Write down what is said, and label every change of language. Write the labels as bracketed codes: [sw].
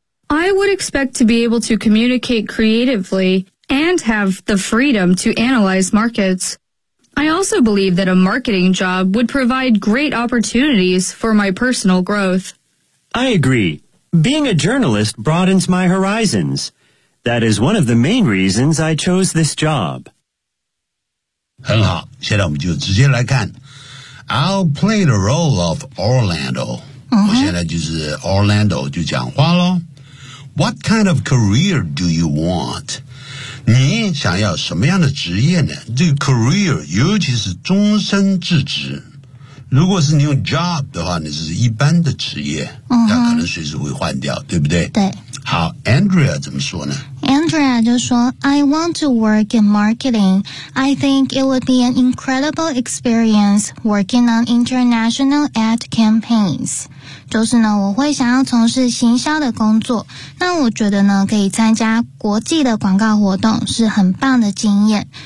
[en] I would expect to be able to communicate creatively and have the freedom to analyze markets. I also believe that a marketing job would provide great opportunities for my personal growth. I agree. Being a journalist broadens my horizons. That is one of the main reasons I chose this job. [zh] 很好，现在我们就直接来看。 [en] I'll play the role of Orlando. [zh] 我现在就是 Orlando 就讲话咯。 [en] What kind of career do you want? [zh] 你想要什么样的职业呢？这个 career 尤其是终身制职。如果是你用 job 的话，你是一般的职业，它可能随时会换掉，对不对？对。好 ，Andrea 怎么说呢 [en] ？Andrea [zh] 就说 [en] ：“I want to work in marketing. I think it would be an incredible experience working on international ad campaigns.” [zh] 就是呢，我会想要从事行销的工作。那我觉得呢，可以参加国际的广告活动是很棒的经验。